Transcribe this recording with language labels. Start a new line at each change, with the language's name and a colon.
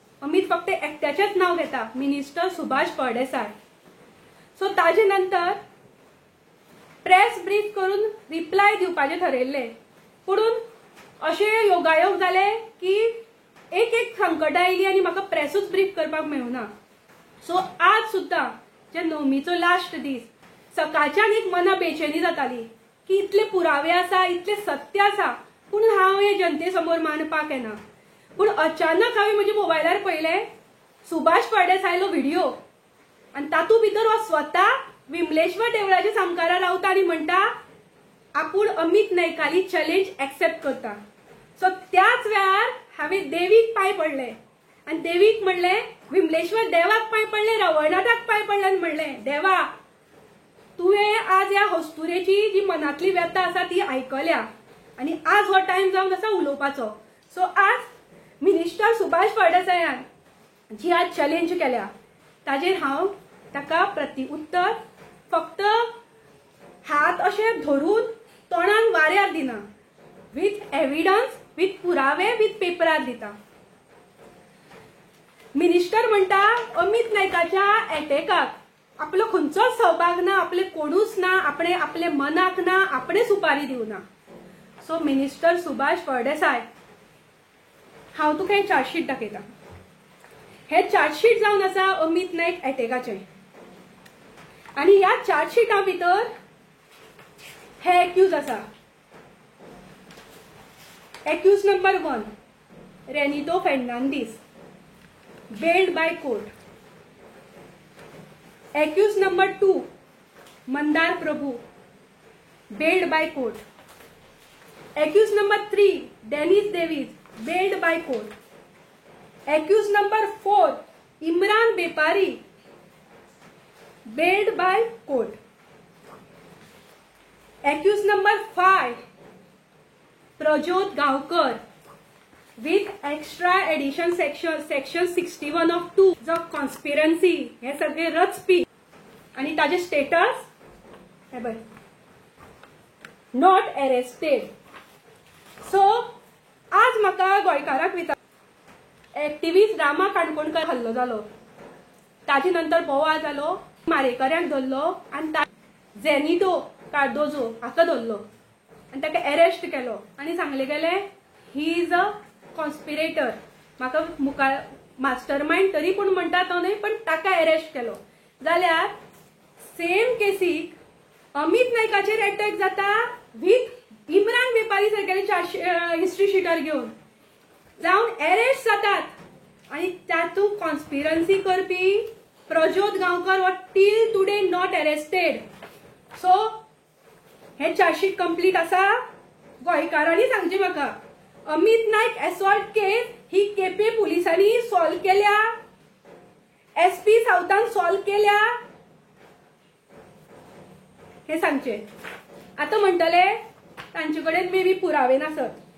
Konkani: अमित फक्त एकट्याचेंच नांव घेता, मिनिस्टर सुभाष फळदेसाय. सो ताजे नंतर प्रेस ब्रीफ करून रिप्लाय दिवपाचें ठरयल्लें, पूण अशें योगायोग जाले की एक संकटां आयली आनी म्हाका प्रेसूच ब्रीफ करपाक मेळूना. सो आज सुद्दां जे नवमीचो लास्ट दीस, सकाळच्यान एक मना बेचैनी जाताली की इतले पुरावे आसा, इतले सत्य आसा, पूण हांव हे जनते समोर मांडपाक येना. पूण अचानक हांवें म्हज्या मोबायलार पळयलें सुभाष फळदेसायलो व्हिडिओ आनी तातूंत भितर हो स्वता विमलेश्वर देवळाच्या सामकारा रावता आनी म्हणटा आपूण अमित नायकाली चॅलेंज एक्सेप्ट करता. सो त्याच वेळार हांवें देवीक पांय पडले आनी देवीक म्हणलें, विमलेश्वर देवाक पांय पडले, रवळनाथाक पांय पडले आनी म्हणलें देवा तुवें आज ह्या हस्तुरेची जी मनांतली व्यथा आसा ती आयकल्या आनी आज हो टायम जावन आसा उलोवपाचो. सो आज मिनिस्टर सुभाष फळदेसायान जी आज चॅलेंज केल्या ताजेर हांव ताका प्रत्युत्तर फक्त हात अशे धरून तोंडान वाऱ्यार दिना,
English: with evidence,
Konkani: विथ पुरावे, विथ पेपरार दिता. मिनिस्टर म्हणटा अमित नायकाच्या अटॅकाक आपलो खंयचोच सहभाग ना, आपले कोणूच ना, आपले मनाक ना, आपणे सुपारी दिवना. सो मिनिस्टर सुभाष फळदेसाय, हांव तुका हें चार्जशीट दाखयता. हें चार्जशीट जावन आसा अमित नायक अटॅकाचें आनी ह्या चार्जशिटा भितर हे एक्यूज आसा.
English: Accused number 1, Renito Fernandez, bailed by court. Accused number 2, Mandar Prabhu, bailed by court. Accused number 3, Dennis Davis, bailed by court. Accused number 4, Imran Bepari, bailed by court. Accused number 5, Prajot Gavkar, with extra addition section 61 of 2
Konkani: जो कॉन्स्पिरन्सी हे सगळे रचपी आणि ताजे स्टेटस हे बघ
English: Not arrested.
Konkani: सो आज म्हाका गोंयकाराक विचार एक्टिविस्ट रामा काणकोणकर हल्लो जालो, ताजे नंतर बोवाळ जालो, मारेकऱ्यांक धरलो आनी जेनिटो कार्दोजो हाका धरलो आनी ताका अरेस्ट केलो आनी सांगले गेले
English: He is a conspirator.
Konkani: म्हाका मुखार मास्टर माइंड तरी पूण म्हणटा तो न्हय, पण ताका अरेस्ट केलो. जाल्यार सेम केसीक अमित नायकाचेर अटॅक जाता विथ इम्रान बेपारी सारकेले हिस्ट्री शीटर घेवन जावन अरेस्ट जातात आनी तातूंत कॉन्स्पिरन्सी करपी प्रज्योत Gaonkar
English: What till today not arrested.
Konkani: So hey chargesheet complete आसा. गोंयकारांनी सांगचे म्हाका अमित नायक एसॉल्ट केस ही केपे पुलिसांनी सॉल्व केल्या, SP साउथान सॉल्व केल्या हे सांगचे. आता म्हणटले तांचे कडेन मे बी पुरावे नासत.